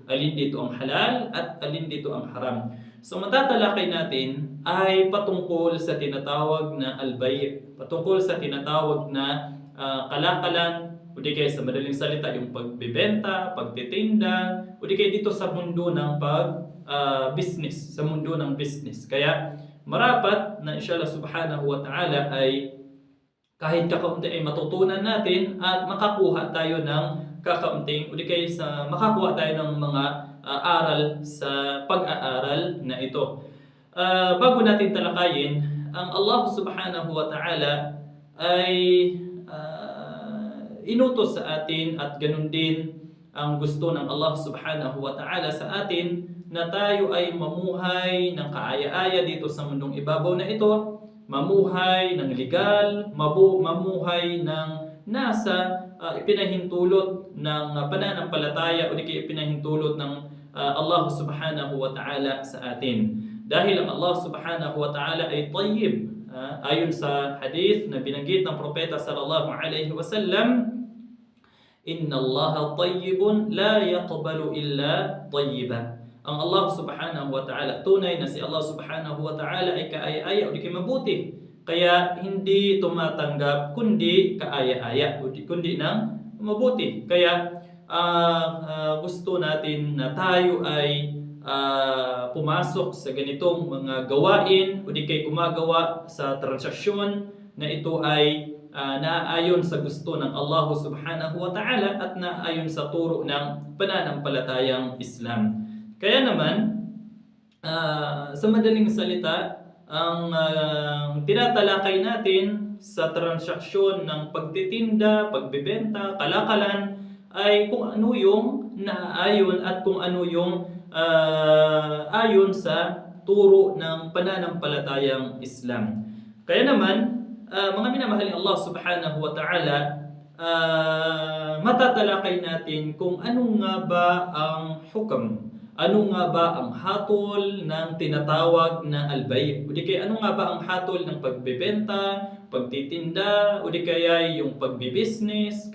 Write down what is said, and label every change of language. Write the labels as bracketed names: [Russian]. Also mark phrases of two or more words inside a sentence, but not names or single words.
[Filipino] Alin dito ang halal at alin dito ang haram. So matatalakay natin ay patungkol sa tinatawag na al-bay', patungkol sa tinatawag na kalakalan, o di kaya sa madaling salita yung pagbebenta, pagtitinda, o di kaya dito sa mundo ng business, sa mundo ng business. Kaya marapat na [Arabic] إن شاء الله سبحانه وتعالى [Filipino] ay kahit kakaunti ay matutunan natin at makakuha tayo ng kakaunting, o di kaya makakuha tayo ng mga aral sa pag-aaral na ito. Bago natin talakayin, ang Allah [Arabic] سبحانه وتعالى [Filipino] ay inutos sa atin, at ganun din ang gusto ng Allah [Arabic] سبحانه وتعالى [Filipino] sa atin, na tayo ay mamuhay ng kaaya-aya dito sa mundong ibabaw na ito, mamuhay ng legal, mamuhay ng nasa ipinahintulot ng pananampalataya, o di kaya ipinahintulot ng Allah [Arabic] سبحانه وتعالى [Filipino] sa atin. Dahil ang Allah [Arabic] سبحانه وتعالى [Filipino] ay tayyib, ayon sa hadith na binanggit ng propeta [Arabic] صلى الله عليه وسلم, إن الله طيب لا يقبل إلا طيبا. [Filipino] Ang Allah [Arabic] سبحانه وتعالى, [Filipino] tunay na si Allah [Arabic] سبحانه وتعالى [Filipino] ay kaaya-aya o di mabuti. Kaya hindi tumatanggap kundi kaaya-aya o kundi ng mabuti. Kaya gusto natin na tayo ay pumasok sa ganitong mga gawain, o di kay gumagawa sa transaksyon na ito ay naayon sa gusto ng Allah [Arabic] سبحانه وتعالى [Filipino] at naayon sa turo ng pananampalatayang Islam. Kaya naman, sa madaling salita, ang tinatalakay natin sa transaksyon ng pagtitinda, pagbebenta, kalakalan, ay kung ano yung naayon at kung ano yung ayon sa turo ng pananampalatayang Islam. Kaya naman, mga minamahaling Allah [Arabic] سبحانه وتعالى, [Filipino] matatalakay natin kung ano nga ba ang hukam, ano nga ba ang hatol ng tinatawag na al-bay', o di kaya ano nga ba ang hatol ng pagbebenta, pagtitinda, o di kaya yung pagbibusiness.